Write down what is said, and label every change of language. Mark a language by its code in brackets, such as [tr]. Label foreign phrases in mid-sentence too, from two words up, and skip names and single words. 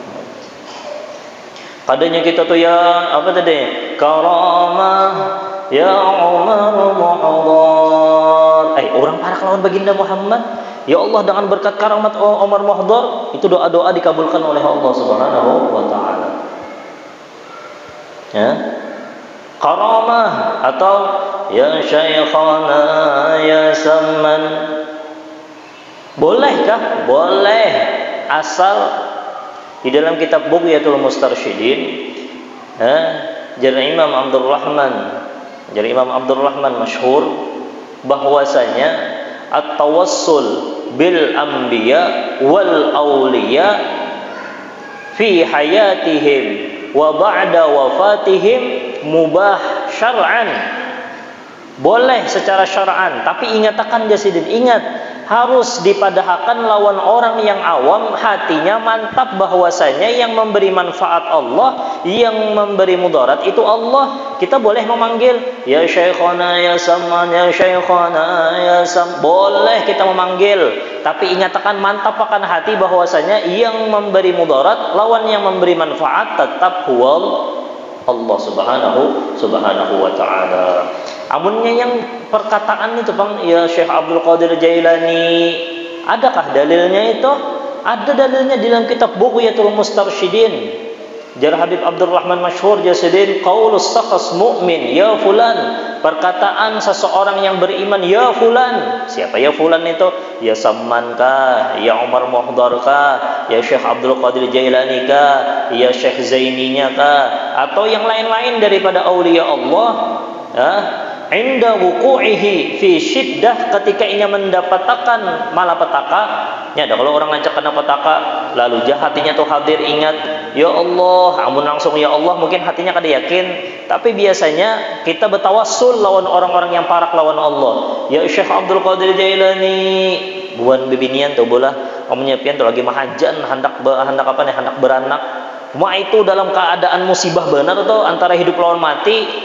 [id] Padanya kita tuh ya apa tadi? Karamah ya Umar Muhdar. [bjn] Orang parak lawan baginda Muhammad. [id] Ya Allah, dengan berkat karamat Umar Muhdar itu doa-doa dikabulkan oleh Allah [ar] سبحانه وتعالى. [id] Ya. Karamah atau ya Syekhana ya Samman. Bolehkah? Boleh, asal di dalam kitab Bughyatul Mustarsyidin dari Imam Abdul Rahman masyhur bahwasanya [ar] التوسل بالأنبياء والأولياء في حياتهم وبعد وفاتهم مباح شرعا. [bjn] Boleh secara syar'an, tapi ingatkan jasidin, ingat harus dipadahkan lawan orang yang awam, hatinya mantap bahwasanya yang memberi manfaat Allah, yang memberi mudarat itu Allah. [id] Kita boleh memanggil ya Syekhana ya Samman, ya Syekhana ya Sam, boleh kita memanggil, tapi ingatkan mantap akan hati bahwasanya yang memberi mudarat lawan yang memberi manfaat tetap [ar] هو الله سبحانه وتعالى. [bjn] Amunnya yang perkataan itu Bang ya Syekh Abdul Qadir Jailani, adakah dalilnya itu? [id] Ada dalilnya di dalam kitab Bughyatul Mustarsyidin. Jar Habib Abdurrahman masyhur jasidin [ar] قول الشخص المؤمن يا فلان, [id] perkataan seseorang yang beriman ya fulan. Siapa ya fulan itu? Ya Samman kah, ya Umar Muhdar kah, ya Syekh Abdul Qadir Jailani kah, ya Syekh Zaininya kah, atau yang lain-lain daripada aulia Allah. [ar] عند وقوعه في شدة, [id] ketika ia mendapatkan malapetaka. [bjn] Ya, kalau orang ngancak kena petaka lalu hatinya tuh hadir ingat ya Allah, amun langsung ya Allah, mungkin hatinya kada yakin, tapi biasanya kita bertawassul lawan orang-orang yang parak lawan Allah. Ya Syekh Abdul Qadir Jailani buan bibinian tuh bola amunnya pian tuh lagi mahajan hendak beranak. Itu dalam keadaan musibah benar tuh antara hidup lawan mati.